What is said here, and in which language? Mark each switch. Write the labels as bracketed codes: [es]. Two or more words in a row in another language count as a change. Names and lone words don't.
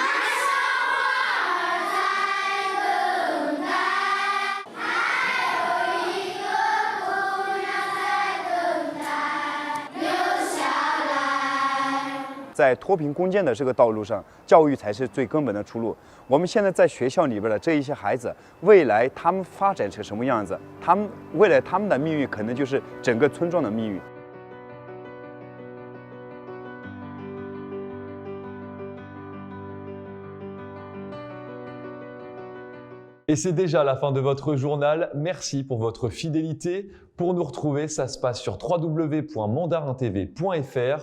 [zh] 在脱贫攻坚的这个道路上，教育才是最根本的出路。我们现在在学校里边的这一些孩子，未来他们发展成什么样子，未来他们的命运可能就是整个村庄的命运。 [fr] Et c'est déjà la fin de votre journal. Merci pour votre fidélité. Pour nous retrouver, ça se passe sur www.mandarintv.fr.